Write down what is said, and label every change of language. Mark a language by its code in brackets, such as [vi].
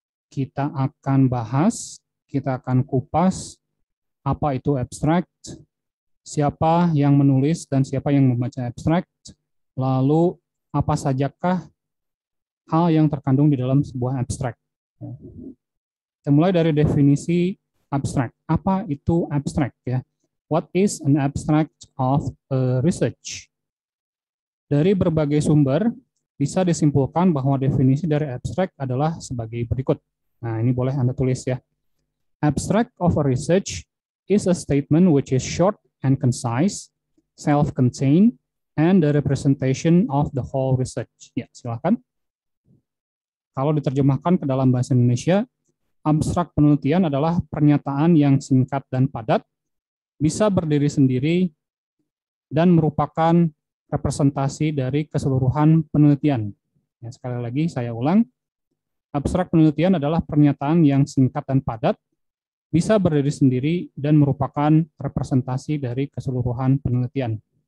[id] Kita akan bahas, kita akan kupas apa itu abstract, siapa yang menulis dan siapa yang membaca abstract, lalu apa sajakah hal yang terkandung di dalam sebuah abstract. Kita mulai dari definisi abstract. Apa itu abstract ya? [en] What is an abstract of a research? [id] Dari berbagai sumber bisa disimpulkan bahwa definisi dari abstract adalah sebagai berikut. Nah, ini boleh Anda tulis ya. [en] Abstract of a research is a statement which is short and concise, self-contained, and the representation of the whole research. [id] Ya, silakan. Kalau diterjemahkan ke dalam bahasa Indonesia, abstrak penelitian adalah pernyataan yang singkat dan padat, bisa berdiri sendiri, dan merupakan representasi dari keseluruhan penelitian. Ya, sekali lagi saya ulang, abstrak penelitian adalah pernyataan yang singkat dan padat, bisa berdiri sendiri dan merupakan representasi dari keseluruhan penelitian.